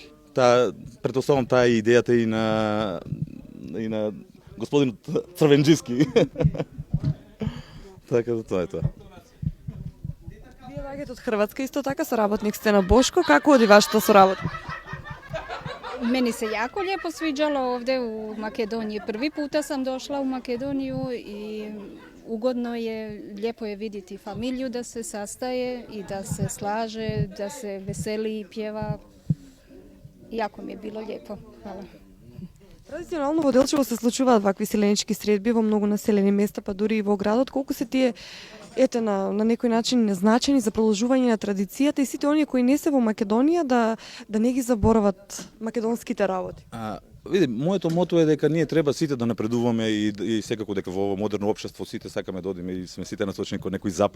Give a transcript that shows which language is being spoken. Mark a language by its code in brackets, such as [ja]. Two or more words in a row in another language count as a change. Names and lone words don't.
[mk] Претпоставам таа е идејата и на господин Црвенџиски. Така да тоа е тоа. Вие доаѓате од Хрватска, исто така соработник сте на Бошко. Како оди вашата соработка? [hr] Meni se jako lijepo sviđalo ovdje u Makedoniji. Prvi puta sam došla u Makedoniju i ugodno je, lijepo je vidjeti familiju da se sastaje i da se slaže, da se veseli i pjeva. Jako mi je bilo lijepo. Hvala. [mk] Традиционално во Делчево се случуваат вакви селенички средби во многу населени места, па дури и во градот. Колку се тие на некој начин значени за продолжување на традицијата и сите оние кои не се во Македонија да не ги заборават македонските работи? Види, моето мото е дека ние треба сите да напредуваме и секако дека во ово модерно општество сите сакаме да одиме и сме сите насочени кон некој запад.